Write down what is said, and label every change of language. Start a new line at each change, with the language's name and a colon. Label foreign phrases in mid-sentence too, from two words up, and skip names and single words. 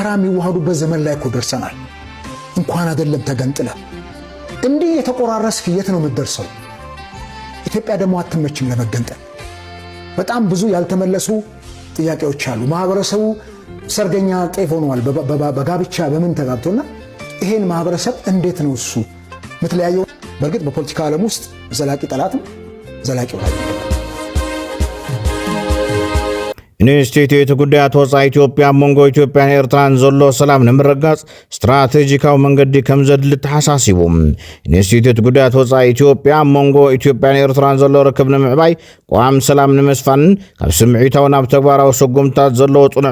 Amharic: የሚዋሃዱበት ዘመን ላይ እኮ ደርሰናል እንኳን አይደለም ተገንጥለ እንዲህ የተቆራረስክ የት ነው የምትደርሰው ኢትዮጵያ ደግሞ አትመችም ለመገንጠል በጣም ብዙ ያልተመለሱ ጥያቄዎች አሉ ማህበረሰቡ ሰርገኛ ጤፍ ሆኗል በጋብቻ በምን ተጋብቶና ይሄን ማህበረሰብ እንዴት ነው እሱ ምትለያየው በርግጥ በፖለቲካ ዓለም ውስጥ ዘላቂ ጠላትም ዘላቂ ወዳጅ
Tigrinya: ኢንስቲትዩት ጉዳያት ወፃኢ ኢትዮጵያ መንጎ ኢትዮጵያን ኤርትራን ዘሎ ሰላም ንምርጋጽ ስትራቴጂካዊ መንገዲ ከም ዘድሊ ተሓሳሲቡ ኢንስቲትዩት ጉዳያት ወፃኢ ኢትዮጵያ መንጎ ኢትዮጵያን ኤርትራን ዘሎ ርክብ ንምዕባይ ቋም ሰላም ንምስፋንን ካብ ስምዒታዊ ናብ ተግባራዊ ስጉምታት ዘለዎ ጽኑዕ